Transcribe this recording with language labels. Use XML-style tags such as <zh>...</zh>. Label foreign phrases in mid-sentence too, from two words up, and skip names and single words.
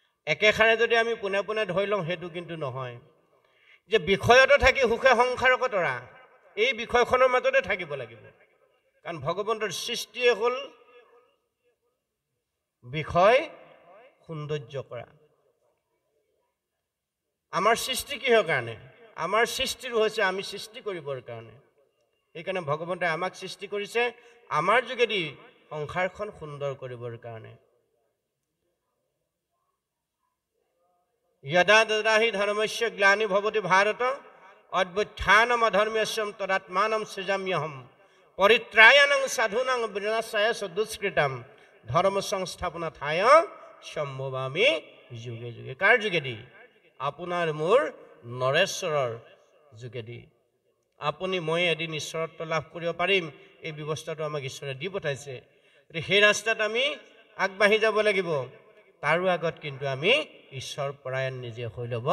<as>একেষাৰে যদি আমি পোনে পোনে ধৰি লওঁ সেইটো কিন্তু নহয় যে বিষয়তে থাকি সুখে সংসাৰ কতৰা এই বিষয়খনৰ মাজতে থাকিব লাগিব কাৰণ ভগৱন্তৰ সৃষ্টিয়ে হ'ল বিষয় সৌন্দৰ্য কৰা আমাৰ সৃষ্টি কিহৰ কাৰণে আমাৰ সৃষ্টিৰ হৈছে আমি সৃষ্টি কৰিবৰ কাৰণে সেইকাৰণে ভগৱন্তে আমাক সৃষ্টি কৰিছে আমাৰ যোগেদি সংসাৰখন সুন্দৰ কৰিবৰ কাৰণে</as> <sa>यदा तदा हि धर्मस्य ग्लानि भवति भारत अभ्युत्थानम् अधर्म्यस्य तदात्मानं सृजाम्यहम् परित्रायणं साधूनां विनाशाय दुष्कृतं धर्म संस्थापनार्थाय सम्भवामि युगे युगे</sa> <as>कार যোগেদি আপোনাৰ মোৰ নৰেশ্বৰৰ যোগেদি আপুনি মই এদিন ঈশ্বৰত্ব লাভ কৰিব পাৰিম এই ব্যৱস্থাটো আমাক ঈশ্বৰে দি পঠাইছে সেই ৰাস্তাত আমি আগবাঢ়ি যাব লাগিব তাৰো আগত কিন্তু আমি ঈশ্বৰ পৰায়ণ নিজে হৈ ল'ব</as>